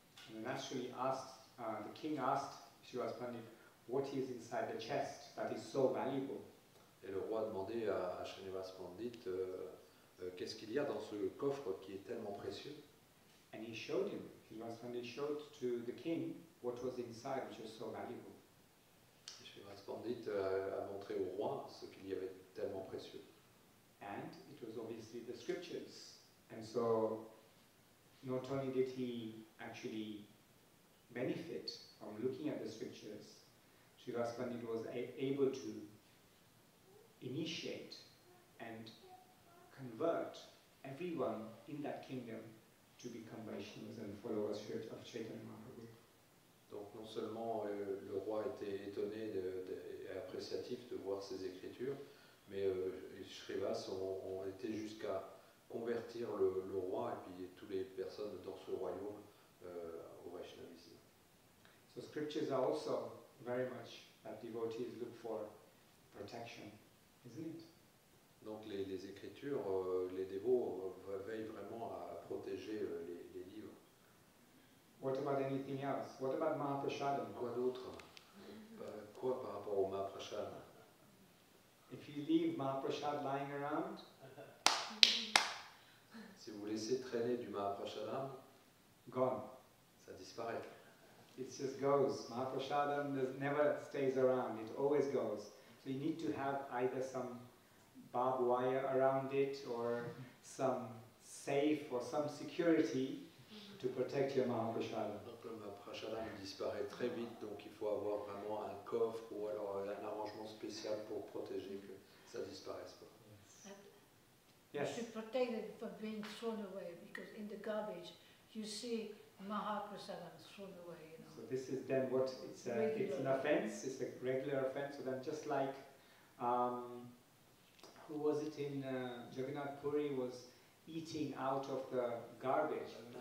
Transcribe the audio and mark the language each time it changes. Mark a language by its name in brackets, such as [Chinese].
[English] And naturally the king asked Srivas Pandit, what is inside the chest that is so valuable? [French] Et le roi a demandé à Srinivas Pandit qu'est-ce qu'il y a dans ce coffre qui est tellement précieux. [English] And he showed him. Srivas Pandit showed to the king what was inside, which was so valuable. [French] Srivas Pandit a montré au roi ce qu'il y avait tellement précieux. [English] And it was obviously the scriptures. And so, not only did he actually benefit from looking at the scriptures, Srivas Pandit was able to initiate and convert everyone in that kingdom to become Vaishnavas and followers of Chaitanya Mahaprabhu. [French] Donc non seulement le roi était étonné et appréciatif de voir ces écritures, mais les Shrivas ont été jusqu'à convertir le roi et puis toutes les personnes dans ce royaume au Vaishnavisme. [English] So scriptures are also very much that devotees look for protection, isn't it? [French] Donc les écritures, les dévots veillent vraiment à protéger les livres. [English] What about anything else? What about Mahaprasadam? [French] Quoi d'autre? Quoi par rapport au Mahaprasad? [English] If you leave Mahaprasad lying around, [French] Si vous laissez traîner du Mahaprasadam, [English] gone. [French] ça disparaît. [English] It just goes. Mahaprasadam never stays around, it always goes. So you need to have either some barbed wire around it or some safe or some security to protect your Mahaprasadam. [French] Donc le Mahaprasadam disparaît très vite, donc il faut avoir vraiment un coffre ou alors un arrangement spécial pour protéger que ça ne disparaisse pas. [English] Yes. To protect it from being thrown away, because in the garbage you see Mahaprasadam thrown away. So this is then what it's an offense. It's a regular offense. So then, just like who was it in Jagannath Puri was eating out of the garbage.